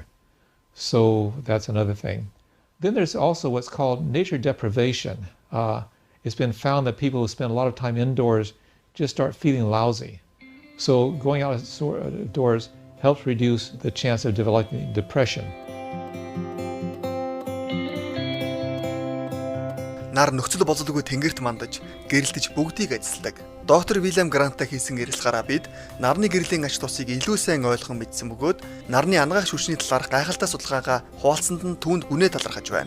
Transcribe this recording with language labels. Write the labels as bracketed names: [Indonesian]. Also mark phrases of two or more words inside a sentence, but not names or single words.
[English] So that's another thing. Then there's also what's called nature deprivation. It's been found that people who spend a lot of time indoors just start feeling lousy. So going outdoors helps reduce the chance of developing depression. [Mongolian] Нар нөхцөл болзолгүй тэнгэрт мандаж, гэрэлтэж бүгдийг ажилладаг. Доктор Вильям Гранттай хийсэн ярилцлагаараа бид нарны гэрлийн ач тусыг илүү сайн ойлгон мэдсэн бөгөөд нарны анагаах шүлжний талаарх гайхалтай судалгаагаа хуваалцсанд нь түүнд гүнээ талархаж байна.